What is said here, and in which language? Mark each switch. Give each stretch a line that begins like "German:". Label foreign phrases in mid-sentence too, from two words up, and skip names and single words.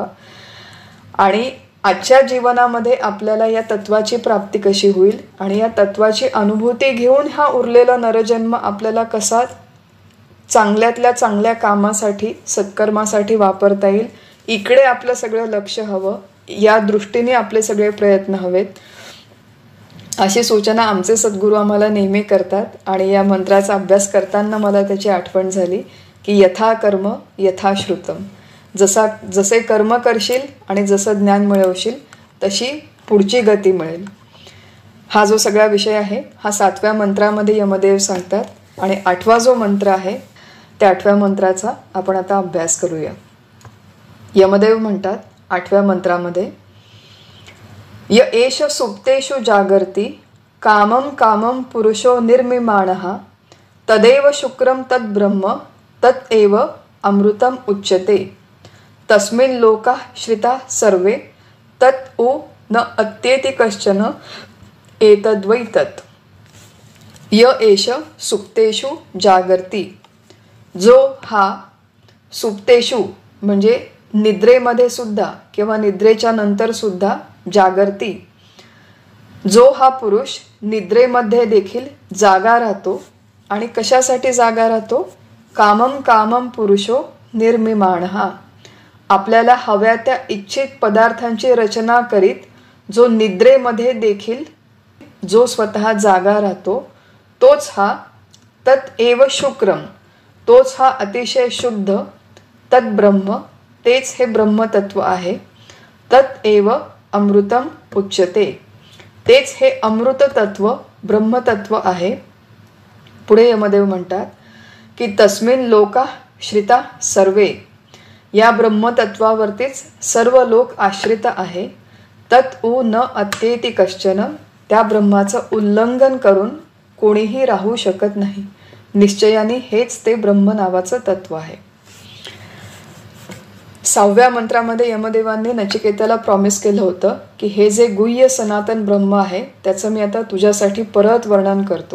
Marathi: आणि आजच्या जीवनामध्ये आपल्याला या तत्वाची प्राप्ती कशी होईल आणि या तत्वाची अनुभूती घेऊन हा उरलेला नरजन्म आपल्याला कसा चांगल्यातल्या चांगल्या कामासाठी, सत्कर्मासाठी वापरता येईल, इकडे आपलं सगळं लक्ष हवं. या दृष्टीने आपले सगळे प्रयत्न हवेत. अशी सूचना आमचे सद्गुरू आम्हाला नेहमी करतात. आणि या मंत्राचा अभ्यास करताना मला त्याची आठवण झाली की
Sanskrit: यथा कर्म यथा श्रुतम.
Marathi: जसे कर्म करशील आणि जसं ज्ञान मिळवशील तशी पुढची गती मिळेल. हा जो सगळा विषय आहे हा 7व्या मंत्रामध्ये यमदेव सांगतात. आणि 8वा जो मंत्र आहे त्या 8व्या मंत्राचा आपण आता अभ्यास करूया. यमदेव म्हणतात 8व्या मंत्रामध्ये,
Sanskrit: य एष सुप्तेषु जागर्ति कामं कामं पुरुषो निर्मिमाणः तदेव शुक्रम तद ब्रह्म तत् एव अमृतम उच्यते तस्मिन् लोकाः श्रिता सर्वे तत् उ न अत्येति कश्चन एतद्वै तत्. य एष सुप्तेषु जागर्ति.
Marathi: जो हा सुप्तेषु म्हणजे निद्रेमध्ये सुद्धा किंवा निद्रेच्या नंतर सुद्धा जागर्ति, जो हा पुरुष निद्रेमध्ये देखील जागा राहतो. आणि कशासाठी जागा राहतो?
Sanskrit: कामम कामम पुरुषो निर्मिमाणः.
Marathi: आपल्याला हव्या त्या इच्छित पदार्थांची रचना करीत जो निद्रेमध्ये देखील जो स्वतः जागा राहतो तोच हा
Sanskrit: तत् एव शुक्रम,
Marathi: तोच हा अतिशय शुद्ध,
Sanskrit: तत् ब्रह्म,
Marathi: तेच हे ब्रह्मतत्व आहे.
Sanskrit: तत् एव अमृतम उच्यते,
Marathi: तेच हे अमृत तत्व, ब्रह्मतत्व आहे. पुढे यमदेव म्हणतात की
Sanskrit: तस्मिन् लोका श्रिता सर्वे.
Marathi: या ब्रह्मतत्वावरतीच सर्व लोक आश्रित आहे.
Sanskrit: तत् उ न अत्येति कश्चन.
Marathi: त्या ब्रह्माचं उल्लंघन करून कोणीही राहू शकत नाही. निश्चयाने हेच ते ब्रह्म नावाचं तत्व आहे. 6व्या मंत्रामध्ये यमदेवांनी नचिकेताला प्रॉमिस केलं होतं की हे जे गुह्य सनातन ब्रह्म आहे त्याचं मी आता तुझ्यासाठी परत वर्णन करतो.